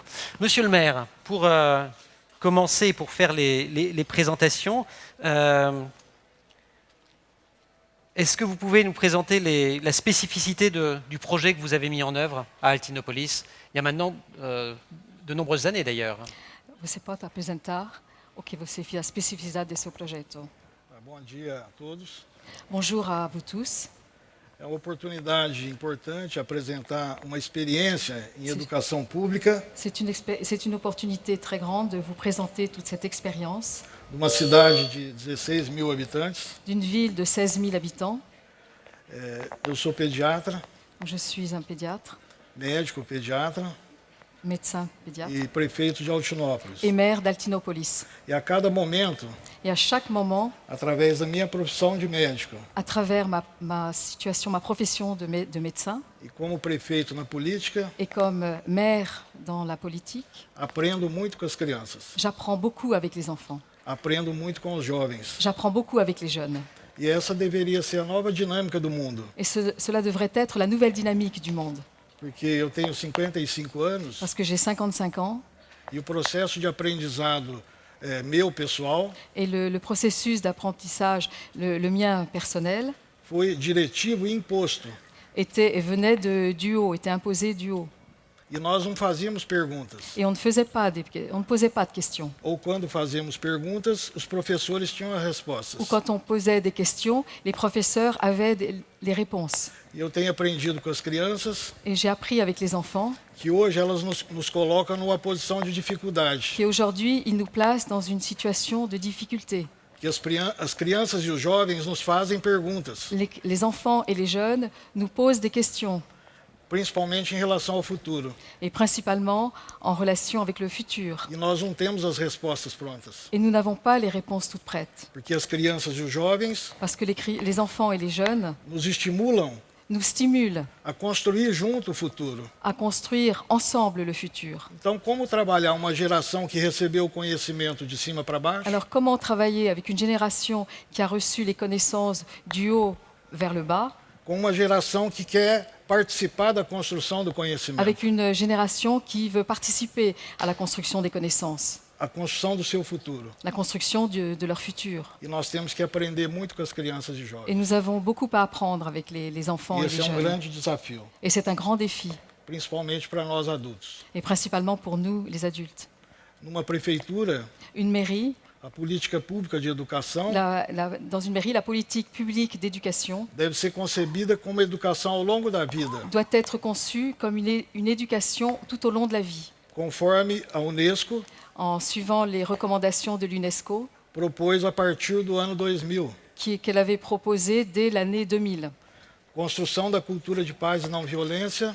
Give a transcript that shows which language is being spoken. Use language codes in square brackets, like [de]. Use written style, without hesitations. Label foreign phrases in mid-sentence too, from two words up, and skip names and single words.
[fr] Monsieur le maire, pour commencer, pour faire les présentations, est-ce que vous pouvez nous présenter la spécificité du projet que vous avez mis en œuvre à Altinópolis, il y a maintenant de nombreuses années d'ailleurs? [pt] Você pode apresentar o que você fez, a especificidade desse projeto? Bom dia a todos. [fr] Bonjour à vous tous. [pt] É uma oportunidade importante apresentar uma experiência em educação pública [fr] C'est une opportunité très grande de vous présenter toute cette expérience [pt] de uma cidade de 16 mil habitantes. [fr] d'une ville de 16 000 habitants. [pt] Eu sou pediatra, [fr] Je suis un pédiatre, [pt] médico pediatra [fr] médecin pédiatre [pt] e prefeito de Altinópolis. [fr] et maire d'Altinópolis. [pt] E a cada momento, [fr] Et à chaque moment, [pt] através da minha profissão de médico [fr] à travers ma situation, ma profession de médecin [pt] e como prefeito na política, [fr] et comme maire dans la politique, [pt] aprendo muito com as crianças, [fr] j'apprends beaucoup avec les enfants, [pt] aprendo muito com os jovens. [fr] j'apprends beaucoup avec les jeunes. [pt] E essa deveria ser a nova dinâmica do mundo, [fr] Et cela devrait être la nouvelle dynamique du monde. [pt] porque eu tenho 55 anos [fr] Parce que j'ai 55 ans [pt] e o processo de aprendizado meu pessoal [fr] et le processus d'apprentissage, le mien personnel, [pt] foi diretivo e imposto. [fr] venait du haut, était imposé du haut. [pt] E nós não fazíamos perguntas. [fr] Et on ne posait pas de questions. [pt] Ou quando fazíamos perguntas, os professores tinham as respostas. [fr] Ou quand on posait des questions, les professeurs avaient les réponses. [pt] E eu tenho aprendido com as crianças [fr] Et j'ai appris avec les enfants [pt] que hoje elas nos colocam numa posição de dificuldade. [fr] qu'aujourd'hui, ils nous placent dans une situation de difficulté. [pt] Que as crianças e os jovens nos fazem perguntas, [fr] Les enfants et les jeunes nous posent des questions, [pt] principalmente em relação ao futuro. [fr] et principalement en relation avec le futur. [pt] E nós não temos as respostas prontas. [fr] Et nous n'avons pas les réponses toutes prêtes. [pt] Porque as crianças e os jovens [fr] Parce que les enfants et les jeunes [pt] nos estimulam [fr] nous stimulent [pt] a construir junto o futuro. [fr] à construire ensemble le futur. [pt] Então, como trabalhar uma geração que recebeu o conhecimento de cima para baixo, [fr] Alors comment travailler avec une génération qui a reçu les connaissances du haut vers le bas, [pt] com uma geração que quer participar da construção do conhecimento, [fr] avec une génération qui veut participer à la construction des connaissances, [pt] a construção do seu futuro. [fr] la construction de leur futur. [pt] E nós temos que aprender muito com as crianças e [fr] Et [pt] jovens. [fr] nous avons beaucoup à apprendre avec les enfants [pt] E [fr] et les [pt] esse é um [fr] jeunes. [pt] grande desafio, [fr] Et c'est un grand défi, [pt] principalmente para nós adultos. [fr] et principalement pour nous, les adultes. [pt] Numa prefeitura, [fr] Une mairie, [pt] a política pública de educação [fr] dans une mairie, la politique publique d'éducation [pt] deve ser concebida como educação ao longo da vida, [fr] doit être conçue comme une éducation tout au long de la vie, [pt] conforme a Unesco [fr] en suivant les recommandations de l'UNESCO [pt] propôs a partir do ano 2000. [fr] qu'elle avait proposées dès l'année 2000. [pt] Construção da cultura de paz e não violência,